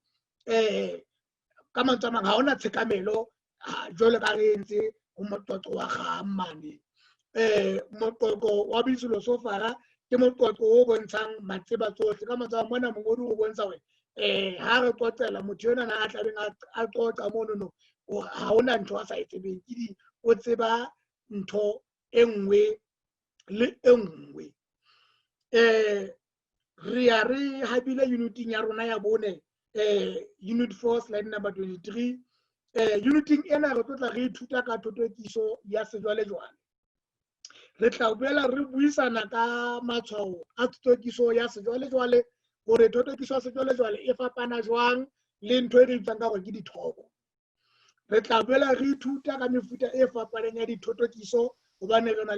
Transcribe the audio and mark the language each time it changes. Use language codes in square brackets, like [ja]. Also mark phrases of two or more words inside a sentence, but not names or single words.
[st] ka mantswe a mang ha hona tshekamelo jwalo ka re entse ho moqoqo wa kgang mane moqoqo wa boiphilosofara ke moqoqo o bontshang matseba tsohle ka mantswe a mona mongodi o bontsha hore ha re qoqela motho enana a tlabeng a qoqa monono ha hona ntho a sa e tsebeng o tseba ntho e nngwe le e nngwe re ya re habile uniting ya rona ya bone [en] unit 4 slide number [st] 23 uniting ena re tla re ithuta ka thothokiso ya sejwalejwale re tla boela re buisana ka matshwao a thothokiso ya sejwalejwale hore thothokiso ya sejwalejwale e fapana jwang le ntho e re itsang ka hore ke dithoko re tla boela re ithuta ka mefuta e fapaneng ya dithothokiso hobane re na